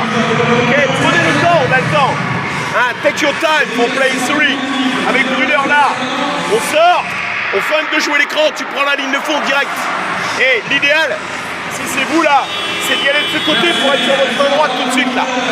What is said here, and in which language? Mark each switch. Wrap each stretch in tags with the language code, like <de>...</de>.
<fr>Ok, prenez le temps, on a le temps.</fr> <en>Hein, take your time for play 3.</en> <fr>Avec Brunner là, on sort, on feinte de jouer l'écran, tu prends la ligne de fond direct. Et l'idéal, si c'est vous là, c'est d'y aller de ce côté pour être sur votre main droite tout de suite là.</fr>